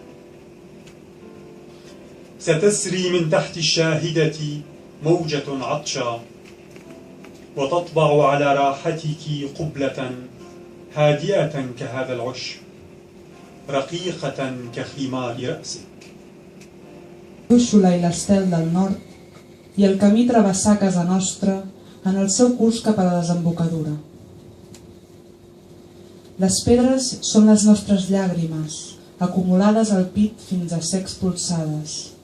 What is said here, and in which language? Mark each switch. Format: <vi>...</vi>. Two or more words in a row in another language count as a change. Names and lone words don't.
<ar>ستسري من تحت الشاهدة موجة عطشة، وتطبع على راحتك قبلة هادئة كهذا العشب، رقيقة كخمار رأسك.</ar> <ca>Úxula i l'estel del nord, i el camí travessar casa nostra en el seu curs cap a la desembocadura. Les pedres són les nostres llàgrimes, acumulades al pit fins a ser expulsades.</ca>